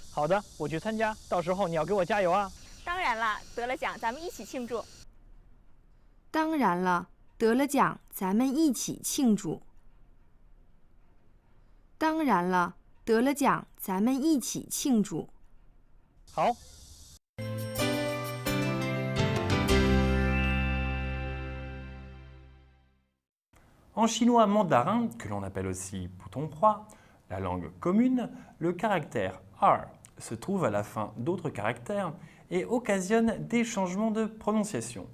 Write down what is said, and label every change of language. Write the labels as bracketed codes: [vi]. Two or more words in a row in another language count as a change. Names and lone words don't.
[zh] 好的，我去参加，到时候你要给我加油啊！当然了，得了奖咱们一起庆祝。当然了，得了奖咱们一起庆祝。当然了，得了奖咱们一起庆祝。好。 [fr] En chinois mandarin, que l'on appelle aussi putonghua, la langue commune, le caractère R se trouve à la fin d'autres caractères et occasionne des changements de prononciation.